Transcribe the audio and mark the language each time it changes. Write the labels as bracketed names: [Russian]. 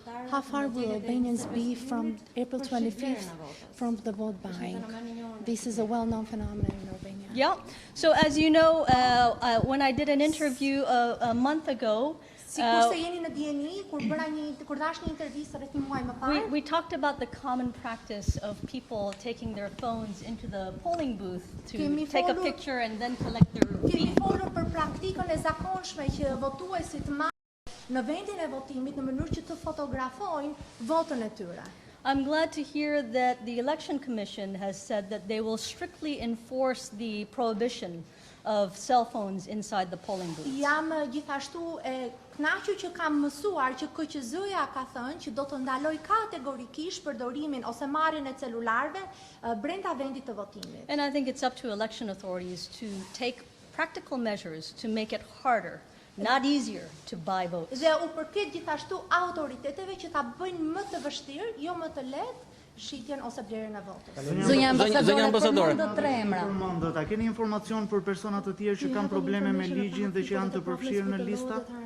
[English] How far will Albanians be from April 25th from the vote buying? This is a well-known phenomenon in Albania. Yeah. So as you know, when I did an interview a month ago, [Albanian] Sikur se jeni në dieni, kur dash një intervistë rreth një muaji më parë, [English] we talked about the common practice of people taking their phones into the polling booth to [Albanian] Kemi [English] take a [Albanian] folur- [English] picture and then collect their [Albanian] kemi [English] feed. [Albanian] folur për praktikën e zakonshme që votuesit marrin në vendin e votimit në mënyrë që të fotografojnë votën e tyre. [English] I'm glad to hear that the Election Commission has said that they will strictly enforce the prohibition of cell phones inside the polling booth. [Albanian] Jam gjithashtu e kënaqur që kam mësuar që KQZ-ja ka thënë që do të ndaloj kategorikisht përdorimin ose marrjen e celularëve brenda vendit të votimit. [English] And I think it's up to election authorities to take practical measures to make it harder, not easier, to buy votes. [Albanian] Dhe u përket gjithashtu autoriteteve që ta bëjnë më të vështirë, jo më të lehtë, shitjen ose blerjen e votës. Zonja Zonja Ambasadore. përmendët 3 emra. Përmendët, a keni informacion për persona të tjerë që kanë probleme me ligjin dhe që janë të përfshirë në lista?